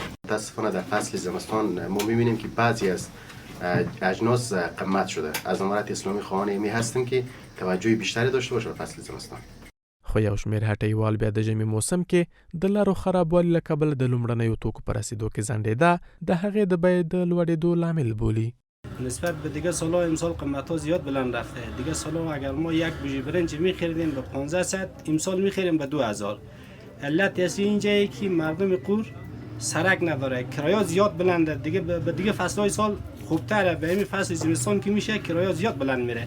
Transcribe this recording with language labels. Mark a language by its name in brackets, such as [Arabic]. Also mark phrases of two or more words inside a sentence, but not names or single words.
[Persian] متاسفانه در فصل زمستان ما میبینیم که بعضی از اجناس قیمت شده. از امارت اسلامی خواهان می هستیم که توجه بیشتری داشته باشه به فصل زمستان. [Pashto] خو یو شمېر هټیوال بیا د ژمي موسم کې د لارو خرابوالي له کبله د لومړنیو توکو په رسیدو کې ځنډېده د هغې د بیې د لوړېدو لامل بولي. [Persian] نسبت به دیگه سالا امسال قیمت ها زیاد بلند رفته. دیگه سالا اگر ما یک بوژی برنج می‌خریدیم به 1500 امسال می‌خریم به 2000. علت اصلی اینجایه که مردم غور سرک نداره، کرایه زیاد بلنده. دیگه به دیگه فصل‌های سال خوبتره، به همین فصل زمستان که میشه کرایه زیاد بلند میره.